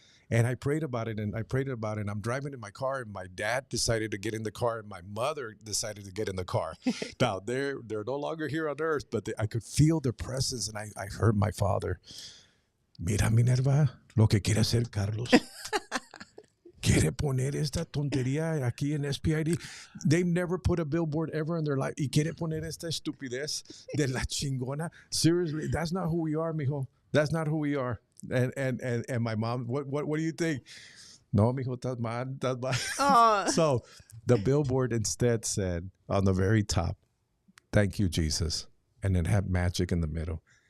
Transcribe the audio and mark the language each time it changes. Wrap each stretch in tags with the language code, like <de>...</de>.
<en>And I prayed about it, and I'm driving in my car, and my dad decided to get in the car, and my mother decided to get in the car. Now, they're no longer here on earth, but I could feel their presence, and I heard my father,</en> <es>mira, Minerva, lo que quiere hacer Carlos. Quiere poner esta tontería aquí en SPID.</es> <en>They've never put a billboard ever in their life.</en> <es>Y quiere poner esta estupidez de la chingona.</es> <en>Seriously, that's not who we are, mijo. That's not who we are. And my mom, what do you think?</en> <es>No, mijo,</es> <en>that's</en> <es>mal. Aw.</es> <en>So the billboard instead said on the very top, thank you, Jesus. And then had magic in the middle.</en>